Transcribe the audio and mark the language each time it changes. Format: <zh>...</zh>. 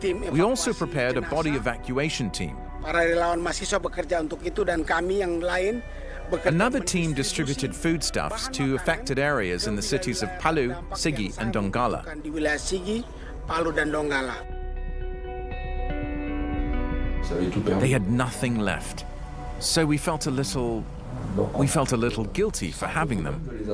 <en>We also prepared a body evacuation team.</en> <id>Para relawan mahasiswa bekerja untuk itu dan kami yang lain bekerja.</id> <en>Another team distributed foodstuffs to affected areas in the cities of Palu, Sigi, and Donggala.</en> <id>Di wilayah Sigi, Palu dan Donggala.</id> <en>They had nothing left, so we felt a little guilty for having them.</en>